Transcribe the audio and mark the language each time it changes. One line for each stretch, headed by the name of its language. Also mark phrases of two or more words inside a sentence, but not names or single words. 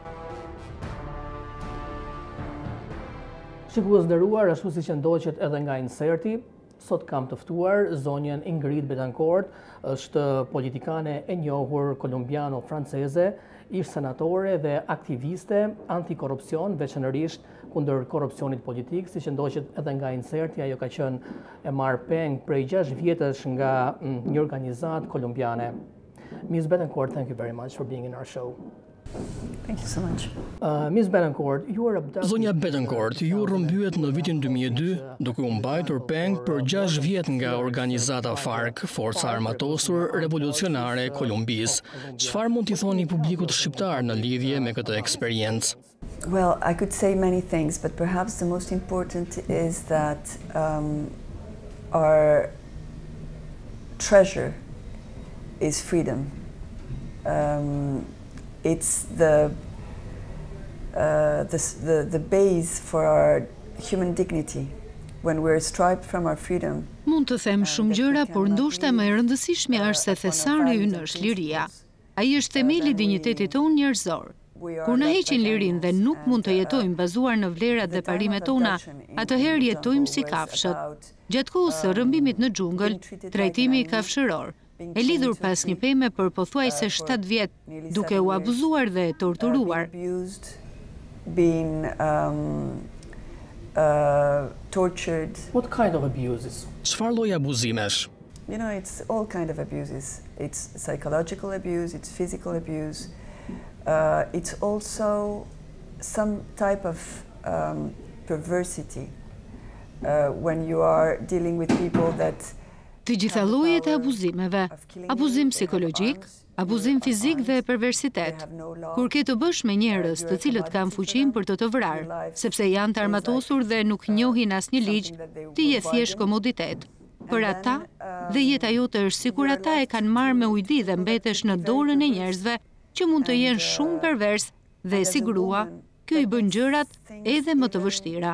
Albanian: Shikues nderuar, ashtu siç e ndoqet edhe nga inserti, sot kam të ftuar zonjën Ingrid Betancourt, është politikane e njohur kolumbiano-franceze, ish senatore dhe aktiviste antikorrupsion, veçanërisht kundër korrupsionit politik, siç e ndoqet edhe nga inserti, ajo ka qenë e marrë peng prej 6 vjetësh nga një organizatë kolumbiane.
English: Ms. Betancourt, thank you very much for being in our show. Thank you so much. Ms. Betancourt, you were abducted...
Albanian: Zonja Betancourt, ju rrëmbyet në vitin 2002 duke u mbajtur peng për 6 vjet nga organizata FARC, Forca Armatosur Revolucionare e Kolumbisë. Çfarë mund t'i thoni publikut shqiptar në lidhje me këtë eksperiencë?
English: Well, I could say many things, but perhaps the most important is that our treasure is freedom. It's the base for our human dignity. When we're stripped from our freedom.
Albanian: Mund të them shumë gjëra, por ndoshta më e rëndësishmja është se thesari ynë është liria. Ai është themeli i dinjitetit tonë njerëzor. Kur na heqin lirinë dhe nuk mund të jetojmë bazuar në vlerat dhe parimet tona, atëherë jetojmë si kafshët. Gjatë kohës së rrëmbimit në xhungël, trajtimi kafshëror e lidhur pas një peme për pothuajse 7 vjet, duke u abuzuar dhe torturuar.
English: Tortured. What kind of abuses?
Albanian: Çfarë lloj abuzimesh?
English: You know, it's all kind of abuses. It's psychological abuse, it's physical abuse. It's also some type of perversity when you are dealing with people that
Albanian: Të gjitha llojet e abuzimeve, abuzim psikologjik, abuzim fizik dhe perversitet. Kur ke të bësh me njerëz të cilët kanë fuqinë për të vrarë, sepse janë të armatosur dhe nuk njohin asnjë ligj, ti je thjesht komoditet. Për ata, dhe jeta jote është sikur ata e kanë marrë me ujdi dhe mbetesh në dorën e njerëzve që mund të jenë shumë pervers dhe si grua, kjo i bën gjërat edhe më të vështira.